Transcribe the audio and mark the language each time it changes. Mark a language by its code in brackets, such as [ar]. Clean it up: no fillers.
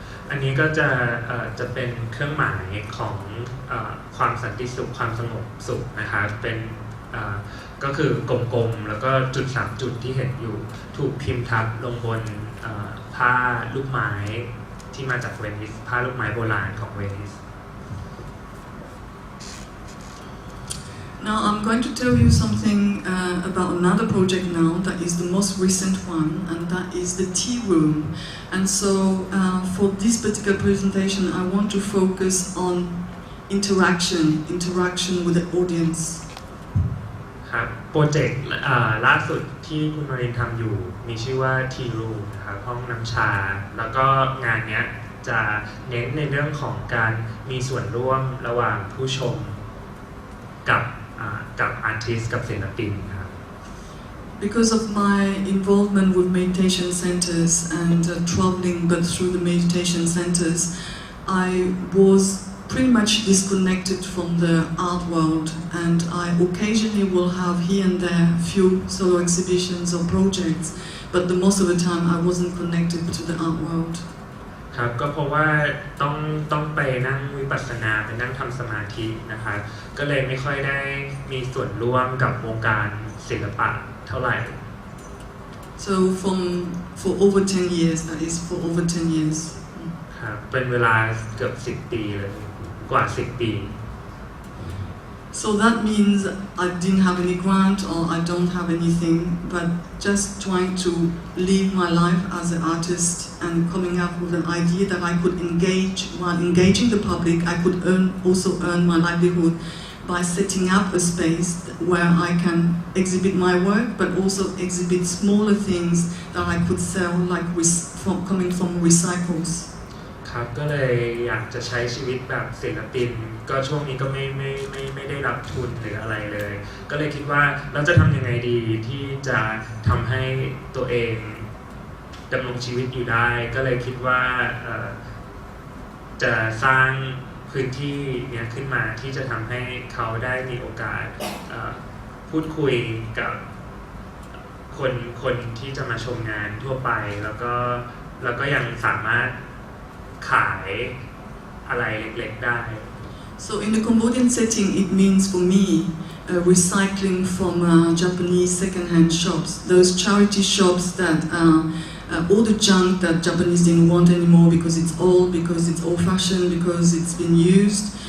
[th] อันนี้ก็จะเป็นเครื่องหมายของความสันติสุขความสงบสุขนะครับเป็นก็คือกลมๆแล้วก็จุด3 จุดที่เห็นอยู่ถูกพิมพ์ทับลงบนผ้าลูกไม้ที่มาจากเวนิสผ้าลูกไม้โบราณของเวนิส [en] Now I'm going to tell you something about another project now that is the most recent one, and that is the tea room. And so for this particular presentation, I want to focus on interaction with the audience. [th] ครับโปรเจกต์ล่าสุดที่คุณมารินทำอยู่มีชื่อว่า Tea Room นะครับห้องน้ำชาแล้วก็งานนี้จะเน้นในเรื่องของการมีส่วนร่วมระหว่างผู้ชมกับอาร์ติสต์กับศิลปินครับ [en] Because of my involvement with meditation centers and traveling but through the meditation centers, I was pretty much disconnected from the art world, and I occasionally will have here and there few solo exhibitions or projects, but the most of the time I wasn't connected to the art world. [th] ครับก็เพราะว่าต้องไปนั่งวิปัสสนาไปนั่งทำสมาธินะครับก็เลยไม่ค่อยได้มีส่วนร่วมกับวงการศิลปะเท่าไหร่ [en] So for over 10 years, that is for over 10 years. [th] ครับเป็นเวลาเกือบ10 ปีเลยกว่า10 ปี [en] So that means I didn't have any grant or I don't have anything, but just trying to live my life as an artist and coming up with an idea that I could engage. While engaging the public, I could also earn my livelihood by setting up a space where I can exhibit my work, but also exhibit smaller things that I could sell, like coming from recycles. [th] ครับก็เลยอยากจะใช้ชีวิตแบบศิลปินก็ช่วงนี้ก็ไม่ได้รับทุนหรืออะไรเลยก็เลยคิดว่าเราจะทำยังไงดีที่จะทำให้ตัวเองดำรงชีวิตอยู่ได้ก็เลยคิดว่า จะสร้างพื้นที่เนี้ยขึ้นมาที่จะทำให้เขาได้มีโอกาสพูดคุยกับคนที่จะมาชมงานทั่วไปแล้วก็ยังสามารถขายอะไรเล็กๆได้ [en] So in the Cambodian setting, it means for me recycling from Japanese second-hand shops, those charity shops that all the junk that Japanese didn't want anymore because it's old, because it's old-fashioned, because it's been used.